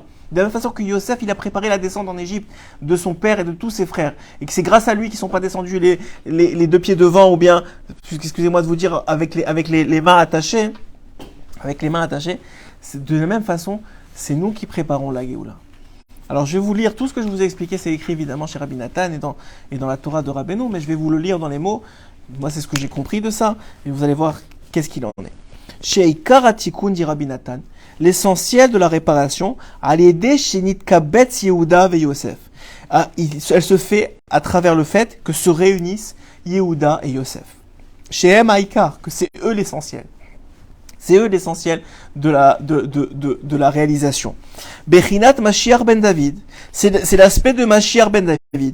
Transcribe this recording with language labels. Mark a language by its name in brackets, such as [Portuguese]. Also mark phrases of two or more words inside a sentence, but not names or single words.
[French] De la même façon que Yosef, il a préparé la descente en Égypte de son père et de tous ses frères, et que c'est grâce à lui qu'ils ne sont pas descendus les deux pieds devant, ou bien, excusez-moi de vous dire, avec les mains attachées, de la même façon, c'est nous qui préparons la Géoula. Alors je vais vous lire tout ce que je vous ai expliqué, c'est écrit évidemment chez Rabbi Nathan et dans la Torah de Rabbeinu, mais je vais vous le lire dans les mots. Moi c'est ce que j'ai compris de ça, et vous allez voir qu'est-ce qu'il en est. Chez [Hebrew] עיקר התיקון [French] dit Rabbi Nathan, l'essentiel de la réparation, [Hebrew] על ידי שנתקבץ יהודה ויוסף. [French] Elle se fait à travers le fait que se réunissent Yehuda et Yosef. Chez [Hebrew] הם העיקר, [French] que c'est eux l'essentiel. C'est eux l'essentiel de la réalisation. [Hebrew] בחינת משיח בן דוד, [French] c'est l'aspect de [Hebrew] משיח בן דוד.